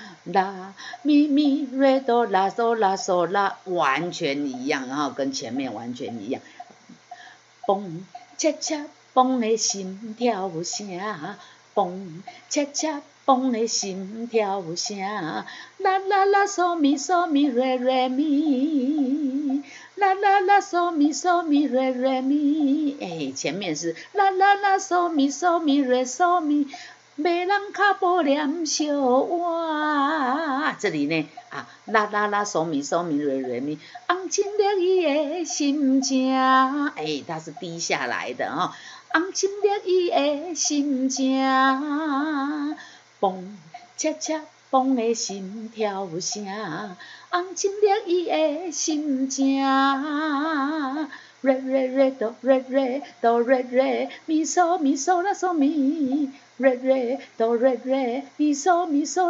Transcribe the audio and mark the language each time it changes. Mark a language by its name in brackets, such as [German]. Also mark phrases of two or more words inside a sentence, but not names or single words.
[Chinese] 啦咪咪瑞哆啦嗦啦，完全一样，然后跟前面完全一样。蹦恰恰蹦的心跳声，蹦恰恰蹦的心跳声，啦啦啦嗦咪瑞咪。啦啦啦嗦咪瑞咪，前面是啦啦啦嗦咪瑞嗦咪，迷人脚步念小我，这里呢啦啦啦嗦咪瑞咪，红情热伊的心情，它是低下来的哈，红情热伊的心情，蹦恰恰蹦的心跳声。红情热伊的心情，瑞哆咪嗦啦嗦咪，瑞哆咪嗦